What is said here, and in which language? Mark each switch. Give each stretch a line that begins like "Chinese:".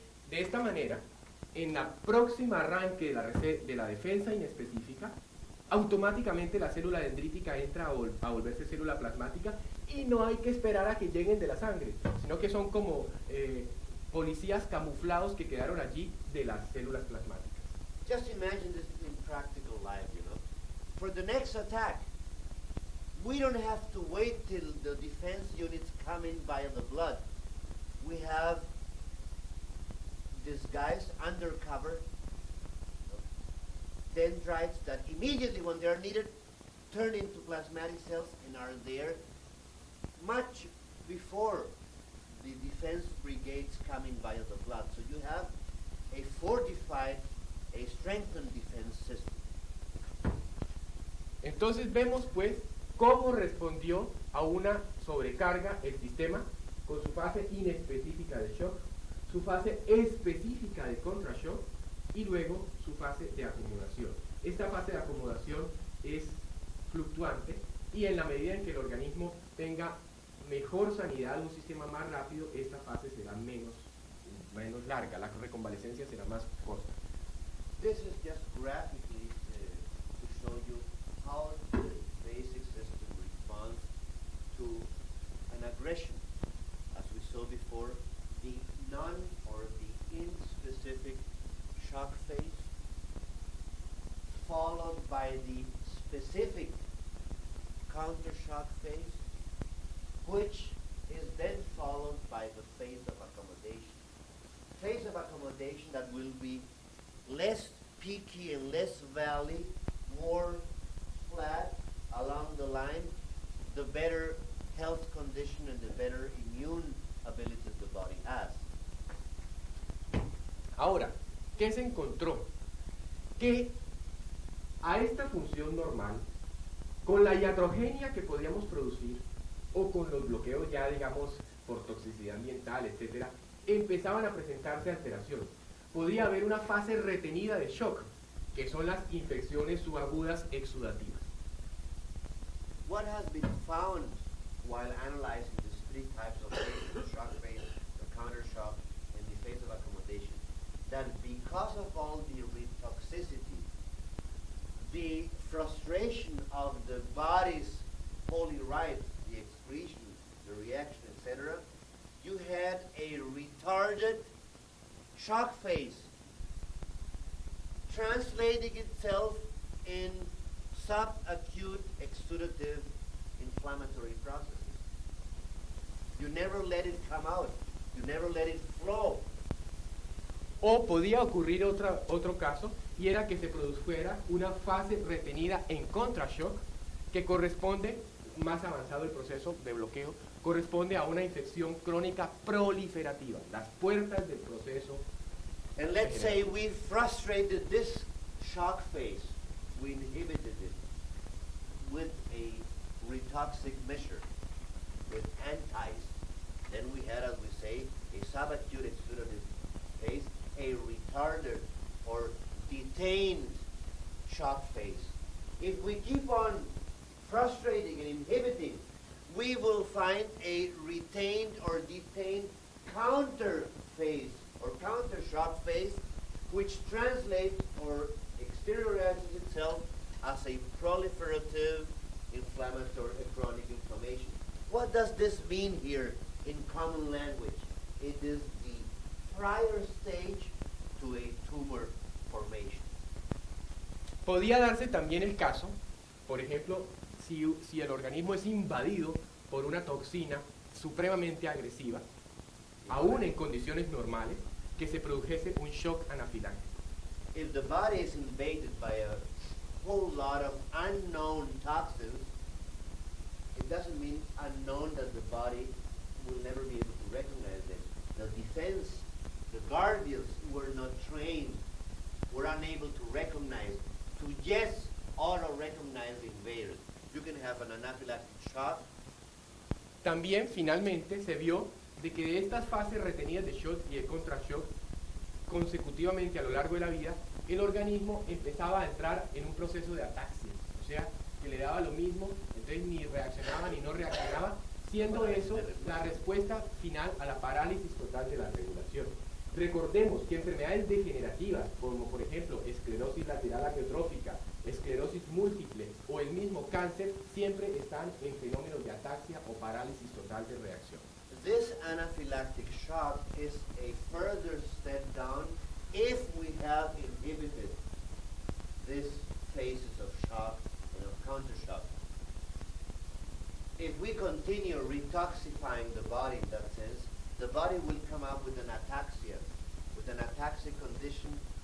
Spanish: De esta manera, en la próxima arranque de la defensa inespecífica, automáticamente la célula dendrítica entra a volverse célula plasmática y no hay que esperar a que lleguen de la sangre, sino que son como policías camuflados que quedaron allí de las células plasmáticas.
English: Just imagine this in practical life, you know. For the next attack, we don't have to wait till the defense units come in via the blood. We have these guys undercover, dendrites that immediately when they're needed turn into plasmatic cells and are there much before the defense brigades coming via the blood. So you have a fortified, a strengthened defense system.
Spanish: Entonces vemos pues cómo respondió a una sobrecarga el sistema con su fase inespecífica de shock, su fase específica de contrashock y luego su fase de acomodación. Esta fase de acomodación es fluctuante y en la medida en que el organismo tenga mejor sanidad, un sistema más rápido, esta fase será menos larga, la reconvalecencia será más corta.
English: This is just graphically to show you how the basic system responds to an aggression. As we saw before, the non or the inspecific shock phase, followed by the specific counter shock phase, which is then followed by the phase of accommodation. Phase of accommodation that will be less peaky and less valley, more flat along the line, the better health condition and the better immune ability the body has.
Spanish: Ahora, ¿qué se encontró? Que a esta función normal, con la iatrogenia que podíamos producir, o con los bloqueos ya digamos por toxicidad ambiental, etcétera, empezaban a presentarse alteraciones. Podía haber una fase retenida de shock, que son las infecciones subagudas exudativas.
English: What has been found while analyzing these three types of phases, the shock phase, the counter shock, and the phase of accommodation, that because of all the retoxicity, the frustration of the body's polyrites, the excretion, the reaction, etc., you had a retarded shock phase translating itself in subacute exudative inflammatory processes. You never let it come out. You never let it flow.
Spanish: O podía ocurrir otro caso, y era que se produjera una fase retenida en contrashock, que corresponde, más avanzado el proceso de bloqueo, corresponde a una infección crónica proliferativa, las puertas del proceso.
English: And let's say we frustrated this shock phase. We inhibited it with a retoxic measure, with antis. Then we had, as we say, a subacute exudative phase, a retarded or detained shock phase. If we keep on frustrating and inhibiting, we will find a retained or detained counter phase or counter shock phase, which translates or exteriorizes itself as a proliferative inflammatory chronic inflammation. What does this mean here in common language? It is the prior stage to a tumor formation.
Spanish: Podía darse también el caso, por ejemplo, si el organismo es invadido por una toxina supremamente agresiva, aún en condiciones normales, que se produjese un shock anafiláctico.
English: If the body is invaded by a whole lot of unknown toxins, it doesn't mean unknown that the body will never be able to recognize them. The defense, the guardians who were not trained, were unable to recognize, to just auto-recognize the invaders. You can have an anaphylactic shock.
Spanish: También, finalmente, se vio de que de estas fases retenidas de shock y de contrashock, consecutivamente a lo largo de la vida, el organismo empezaba a entrar en un proceso de ataxia, o sea, que le daba lo mismo, entonces ni reaccionaba ni no reaccionaba, siendo eso la respuesta final a la parálisis total de la regulación. Recordemos que enfermedades degenerativas, como por ejemplo esclerosis lateral amiotrófica, esclerosis múltiple o el mismo cáncer, siempre están en fenómenos de ataxia o parálisis total de reacción.
English: This anaphylactic shock is a further step down if we have inhibited these phases of shock and of countershock. If we continue retoxifying the body in that sense, the body will come up with an ataxia, with an ataxic condition.